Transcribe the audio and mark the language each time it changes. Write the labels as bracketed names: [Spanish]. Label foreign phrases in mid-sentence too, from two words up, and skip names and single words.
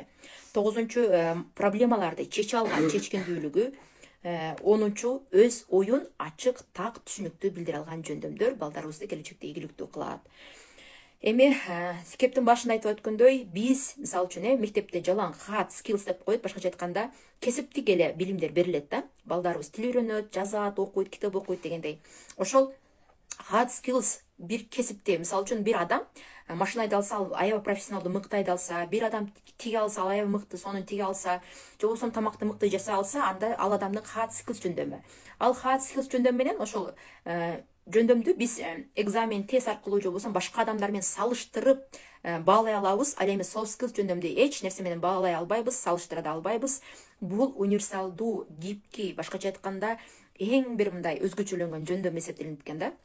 [Kyrgyz] Тогузунчу проблемаларды чече алган чечкиндүүлүгү. Онунчу өз оюн ачык, так, түшүнүктүү билдире алган жөндөмдөр балдарыбызды келечекте ийгиликтүү кылат. Эми кептин башында айтып өткөндөй, биз мисалы үчүн мектепте жалаң [English] hard skills [Kyrgyz] деп коет, башкача айтканда кесиптик эле билимдер берилет да. Балдарыбыз тил үйрөнөт, жазат, окуйт, китеп окуйт дегендей. Ошол [English] hard skills [Kyrgyz] бир кесипте, мисалы үчүн бир адам машина айда алса, ал аябай профессионалдуу мыкты айда алса, бир адам тиге алса, ал аябай мыкты сонун тиге алса, же болбосо тамакты мыкты жаса алса, анда ал адамдын [English] hard skills [Kyrgyz] жөндөмү. Ал [English] hard skills [Kyrgyz] жөндөмү менен ошол жөндөмдү биз экзамен, тест аркылуу же болбосо башка адамдар менен салыштырып баалай алабыз. Ал эми [English] soft skills [Kyrgyz] жөндөмдү эч нерсе менен баалай албайбыз, салыштыра да албайбыз. Бул универсалдуу, гибкий, башкача айтканда эң бир мындай өзгөчөлөнгөн жөндөм эсептелинет экен да.